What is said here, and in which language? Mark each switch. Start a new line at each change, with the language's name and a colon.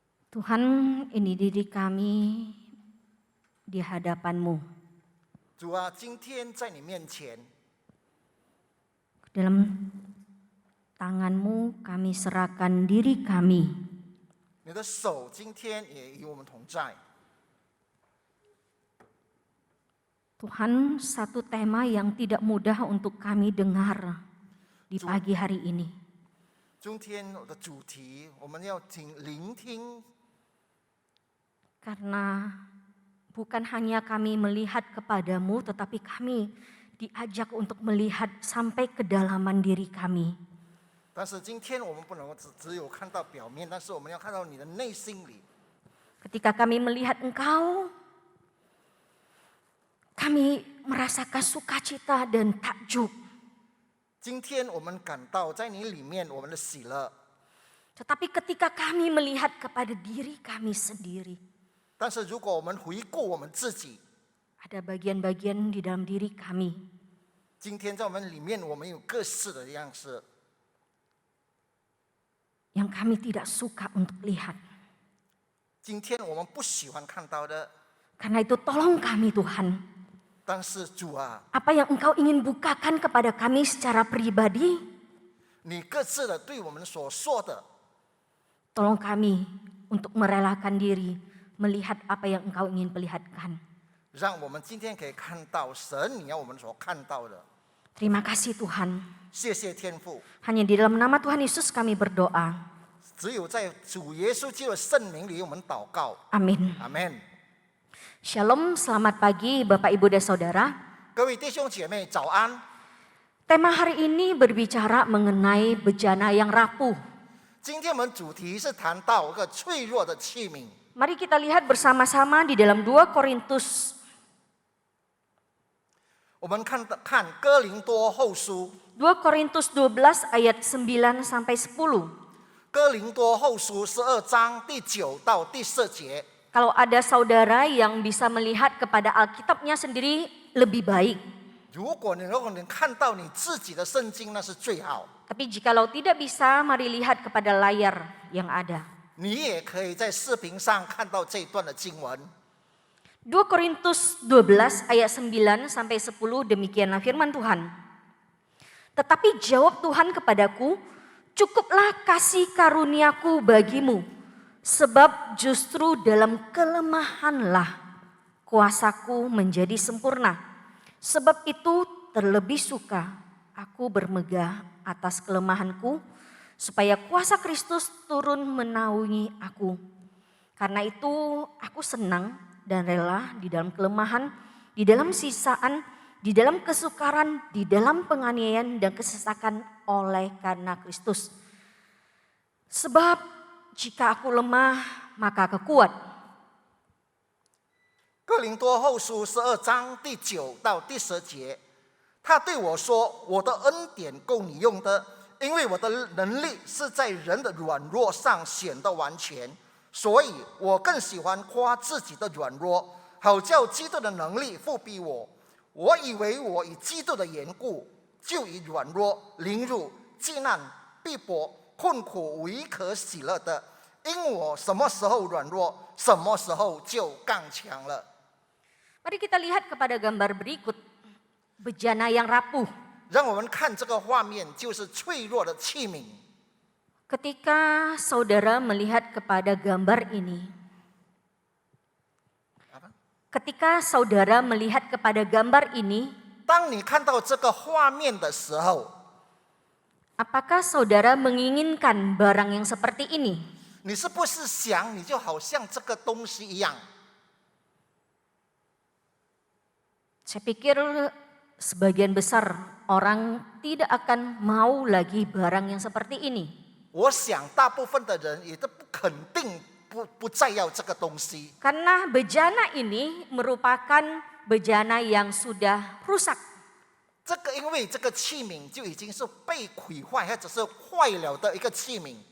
Indonesian: Tuhan, ini diri kami di hadapan-Mu.
Chinese: 主啊，今天在你面前，
Indonesian: Dalam tangan-Mu kami serahkan diri kami.
Chinese: 你的手今天也与我们同在。
Indonesian: Tuhan, satu tema yang tidak mudah untuk kami dengar di pagi hari ini.
Chinese: 今天的主题，我们要聆听，
Indonesian: Karena bukan hanya kami melihat kepadamu, tetapi kami diajak untuk melihat sampai kedalaman diri kami.
Chinese: 但是今天我们不能够只有看到表面，但是我们要看到你的内心里。
Indonesian: Ketika kami melihat Engkau, kami merasakan sukacita dan takjub.
Chinese: 今天我们感到在你里面我们的喜乐，
Indonesian: Tetapi ketika kami melihat kepada diri kami sendiri,
Chinese: 但是如果我们回顾我们自己，
Indonesian: ada bagian-bagian di dalam diri kami
Chinese: 今天在我们里面我们有各式的样式，
Indonesian: yang kami tidak suka untuk lihat.
Chinese: 今天我们不喜欢看到的。
Indonesian: Karena itu tolong kami Tuhan,
Chinese: 但是主啊，
Indonesian: apa yang Engkau ingin bukakan kepada kami secara pribadi,
Chinese: 你各自的对我们所说的，
Indonesian: tolong kami untuk merelakan diri melihat apa yang Engkau ingin perlihatkan.
Chinese: 让我们今天可以看到神你要我们所看到的。
Indonesian: Terima kasih Tuhan.
Chinese: 谢谢天父，
Indonesian: Hanya di dalam nama Tuhan Yesus kami berdoa.
Chinese: 只有在主耶稣基督的圣名里，我们祷告。
Indonesian: Amin.
Chinese: 阿门。
Indonesian: Shalom, selamat pagi Bapak Ibu dan Saudara.
Chinese: 各位弟兄姐妹，早安。
Indonesian: Tema hari ini berbicara mengenai bejana yang rapuh.
Chinese: 今天我们主题是谈到一个脆弱的器皿。
Indonesian: Mari kita lihat bersama-sama di dalam 2 Korintus
Chinese: 我们看哥林多后书，
Indonesian: 2 Korintus 12 ayat 9 sampai 10.
Chinese: 哥林多后书12章第9到第10节。
Indonesian: Kalau ada saudara yang bisa melihat kepada Alkitabnya sendiri lebih baik.
Chinese: 如果你能看到你自己的圣经，那是最好。
Indonesian: Tapi jikalau tidak bisa, mari lihat kepada layar yang ada.
Chinese: 你也可以在视频上看到这一段的经文。
Indonesian: 2 Korintus 12 ayat 9 sampai 10 demikianlah firman Tuhan. Tetapi jawab Tuhan kepadaku, cukuplah kasih karuniaku bagimu, sebab justru dalam kelemahanlah kuasaku menjadi sempurna. Sebab itu terlebih suka aku bermegah atas kelemahanku, supaya kuasa Kristus turun menaungi aku. Karena itu aku senang dan rela di dalam kelemahan, di dalam sisaan, di dalam kesukaran, di dalam penganiayaan dan kesesakan oleh karena Kristus. Sebab jika aku lemah, maka aku kuat.
Chinese: 哥林多后书12章第9到第10节，他对我说：“我的恩典够你用的，因为我的能力是在人的软弱上显得完全。所以我更喜欢夸自己的软弱，好叫基督的能力复庇我。我以为我以基督的缘故，就以软弱、凌辱、艰难、逼迫、困苦为可喜乐的，因我什么时候软弱，什么时候就刚强了。”
Indonesian: Mari kita lihat kepada gambar berikut, bejana yang rapuh.
Chinese: 让我们看这个画面，就是脆弱的器皿。
Indonesian: Ketika saudara melihat kepada gambar ini, ketika saudara melihat kepada gambar ini,
Chinese: 当你看到这个画面的时候，
Indonesian: apakah saudara menginginkan barang yang seperti ini?
Chinese: 你是不是想你就好像这个东西一样？
Indonesian: Saya pikir sebagian besar orang tidak akan mau lagi barang yang seperti ini.
Chinese: 我想大部分的人也都肯定不再要这个东西，
Indonesian: Karena bejana ini merupakan bejana yang sudah rusak.
Chinese: 这个因为这个器皿就已经是被毁坏或者是坏了的一个器皿，